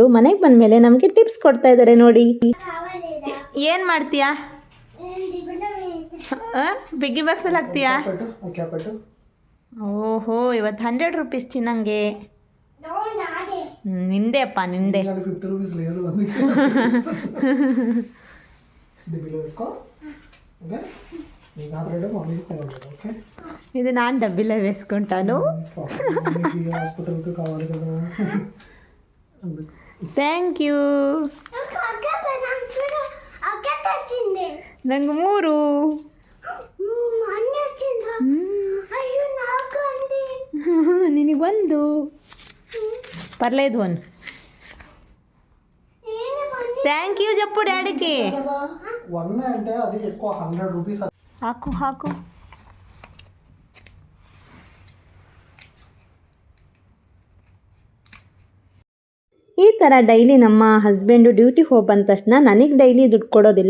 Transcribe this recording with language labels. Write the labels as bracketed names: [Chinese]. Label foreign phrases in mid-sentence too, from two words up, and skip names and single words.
[Kannada] ಮನೆಗೆ ಬಂದಮೇಲೆ ನಮಗೆ ಟಿಪ್ಸ್ ಕೊಡ್ತಾ ಇದ್ದಾರೆ ನೋಡಿ. ಏನು ಮಾಡ್ತೀಯಾ? ಬಿಗ್ಗಿ ಬಾಕ್ಸಲ್ಲಿ ಹಾಕ್ತೀಯಾ? ಓಹೋ, ಇವತ್ತು 100 ರೂಪೀಸ್ ಚಿನ್ನಂಗೆ. ನಿಂದೆ ಅಪ್ಪ, ನಿಂದೆ. [Telugu] ఇది ನಾನು డబ్బిలో వేసుకుంటాను. [English] Thank you. [Kannada] ನಂಗೆ 3. ನಿನಗೆ 1. [Telugu] పర్లేదు 1. [English] Thank you [Telugu] చెప్పు డాడీకి. [Kannada] ಹಾಕು. ಈ ಥರ ಡೈಲಿ ನಮ್ಮ ಹಸ್ಬೆಂಡು ಡ್ಯೂಟಿಗೆ ಹೋಗಿ ಬಂದ ತಕ್ಷಣ ನನಗೆ ಡೈಲಿ ದುಡ್ಡು ಕೊಡೋದಿಲ್ಲ.